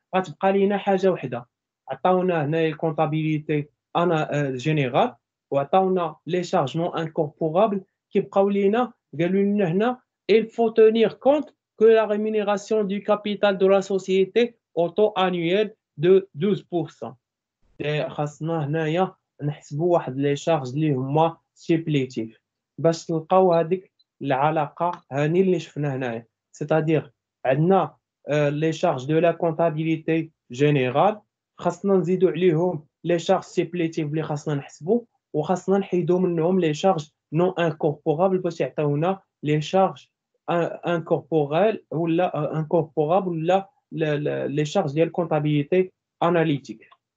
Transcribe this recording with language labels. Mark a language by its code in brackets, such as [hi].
[ar] غتبقى لينا حاجه وحده، عطاونا هنايا الكونطابيليتي انا جينيرال وعطاونا لي شارج نو انكوربورابل. [fr] كيبقاو لينا قالوا لنا هنا il faut tenir compte que la rémunération du capital de la société au taux annuel de 12%. [ar] خاصنا هنايا نحسبوا واحد لي شارج اللي هما سيبليتيف باش نلقاو هذيك العلاقه هاني اللي شفنا هنايا. سيتادير عندنا لي شارج دو لا كونتابيليتي جينيرال، خاصنا نزيدو عليهم لي شارج سيبليتيف اللي خاصنا نحسبو، وخاصنا نحيدو منهم لي شارج نون انكوربورابل باش يعطيونا لي شارج انكوربورال ولا انكوربورابل ولا لي شارج ديال كونتابيليتي اناليتيك.